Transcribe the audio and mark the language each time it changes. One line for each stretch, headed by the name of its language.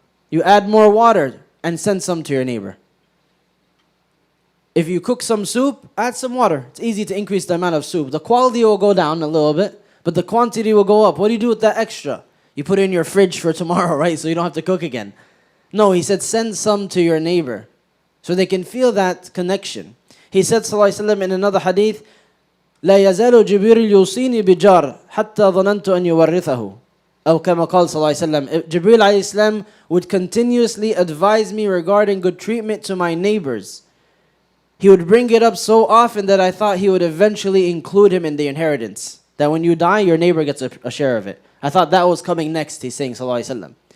English: You add more water and send some to your neighbor. If you cook some soup, add some water. It's easy to increase the amount of soup. The quality will go down a little bit, but the quantity will go up. What do you do with that extra? You put it in your fridge for tomorrow, right? So you don't have to cook again. No, he said, send some to your neighbor so they can feel that connection. He said, sallallahu alaihi wasallam, in another hadith,
Arabic: لا يزال جبريل يوصيني بجار حتى ظننت أن يورثه. أو كما قال صلى الله عليه وسلم,
English: Jibreel alayhi salam would continuously advise me regarding good treatment to my neighbors. He would bring it up so often that I thought he would eventually include him in the inheritance. That when you die, your neighbor gets a share of it. I thought that was coming next, he's saying, sallallahu alaihi wasallam.